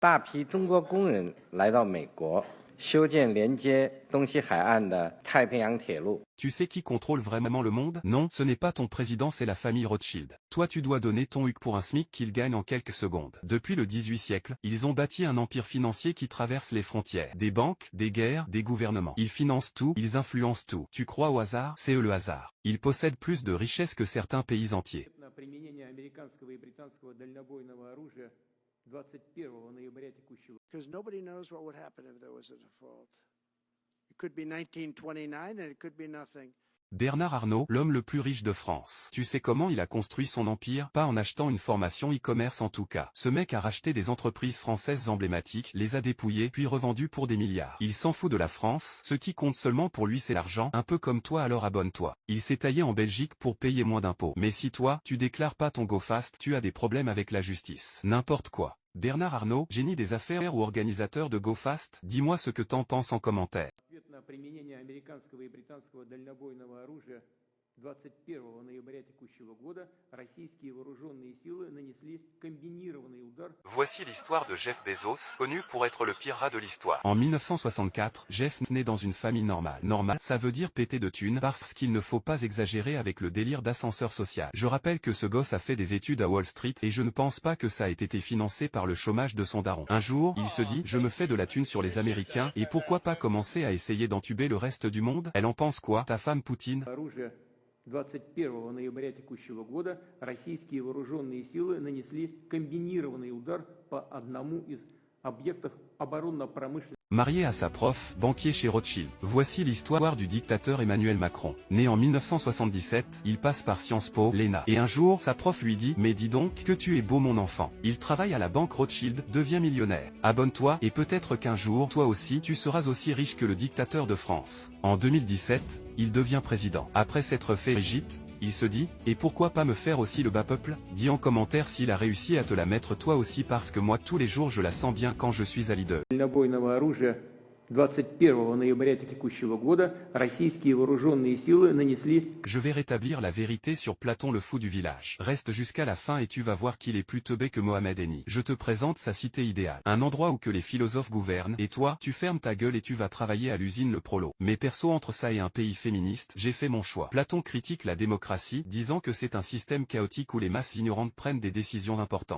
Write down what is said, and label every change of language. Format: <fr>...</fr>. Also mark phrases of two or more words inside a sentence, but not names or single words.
<zh>大批中国工人来到美国，修建连接东西海岸的太平洋铁路。</zh> <fr>Tu sais qui contrôle vraiment le monde? Non, ce n'est pas ton président, c'est la famille Rothschild. Toi tu dois donner ton huc pour un SMIC qu'ils gagnent en quelques secondes. Depuis le XVIIIe siècle, ils ont bâti un empire financier qui traverse les frontières. Des banques, des guerres, des gouvernements. Ils financent tout, ils influencent tout. Tu crois au hasard? C'est eux le hasard. Ils possèdent plus de richesses que certains pays entiers.</fr> <en>Because nobody knows what would happen if there was a default. It could be 1929 and it could be nothing.</en> <fr>Bernard Arnault, l'homme le plus riche de France. Tu sais comment il a construit son empire? Pas en achetant une formation e-commerce en tout cas. Ce mec a racheté des entreprises françaises emblématiques, les a dépouillées, puis revendues pour des milliards. Il s'en fout de la France, ce qui compte seulement pour lui c'est l'argent, un peu comme toi alors abonne-toi. Il s'est taillé en Belgique pour payer moins d'impôts. Mais si toi, tu déclares pas ton GoFast, tu as des problèmes avec la justice. N'importe quoi. Bernard Arnault, génie des affaires ou organisateur de GoFast, dis-moi ce que t'en penses en commentaire.</fr> <ru>21 ноября текущего года российские вооруженные силы нанесли комбинированный удар.</ru> <fr>Voici l'histoire de Jeff Bezos, connu pour être le pire rat de l'histoire. En 1964, Jeff naît dans une famille normale. Normal, ça veut dire péter de thunes parce qu'il ne faut pas exagérer avec le délire d'ascenseur social. Je rappelle que ce gosse a fait des études à Wall Street et je ne pense pas que ça ait été financé par le chômage de son daron. Un jour, il se dit, je me fais de la thune sur les Américains et pourquoi pas commencer à essayer d'entuber le reste du monde? Elle en pense quoi, ta femme Poutine?</fr> <ru>21 ноября текущего года российские вооруженные силы нанесли комбинированный удар по одному из объектов оборонно-промышленного.</ru> <fr>Marié à sa prof, banquier chez Rothschild. Voici l'histoire du dictateur Emmanuel Macron. Né en 1977, il passe par Sciences Po, l'ENA. Et un jour, sa prof lui dit, mais dis donc, que tu es beau mon enfant. Il travaille à la banque Rothschild, devient millionnaire. Abonne-toi, et peut-être qu'un jour, toi aussi, tu seras aussi riche que le dictateur de France. En 2017, il devient président. Après s'être fait régite, il se dit, et pourquoi pas me faire aussi le bas peuple? Dis en commentaire s'il a réussi à te la mettre toi aussi parce que moi tous les jours je la sens bien quand je suis à Lidl.</fr> <ru>21 ноября текущего года российские вооруженные силы нанесли.</ru> <fr>Je vais rétablir la vérité sur Platon le fou du village. Reste jusqu'à la fin et tu vas voir qu'il est plus teubé que Mohamed Eni. Je te présente sa cité idéale. Un endroit où que les philosophes gouvernent, et toi, tu fermes ta gueule et tu vas travailler à l'usine Le Prolo. Mais perso entre ça et un pays féministe, j'ai fait mon choix. Platon critique la démocratie, disant que c'est un système chaotique où les masses ignorantes prennent des décisions importantes.</fr>